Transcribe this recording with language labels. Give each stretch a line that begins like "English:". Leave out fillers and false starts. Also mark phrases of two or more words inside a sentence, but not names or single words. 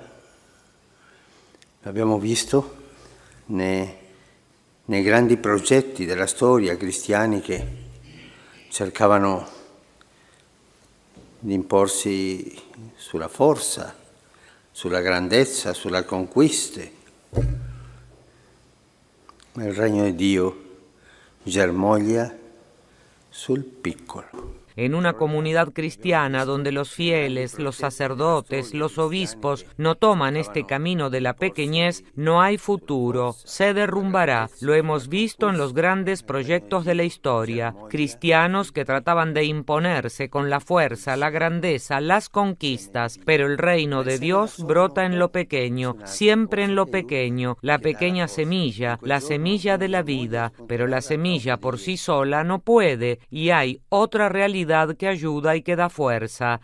Italian: L'abbiamo visto nei grandi progetti della storia cristiani che cercavano di imporsi sulla forza, sulla grandezza, sulle conquiste. Ma il regno di Dio germoglia sul piccolo.
Spanish: En una comunidad cristiana donde los fieles, los sacerdotes, los obispos no toman este camino de la pequeñez, no hay futuro, se derrumbará. Lo hemos visto en los grandes proyectos de la historia. Cristianos que trataban de imponerse con la fuerza, la grandeza, las conquistas, pero el reino de Dios brota en lo pequeño, siempre en lo pequeño, la pequeña semilla, la semilla de la vida, pero la semilla por sí sola no puede, y hay otra realidad que ayuda y que da fuerza.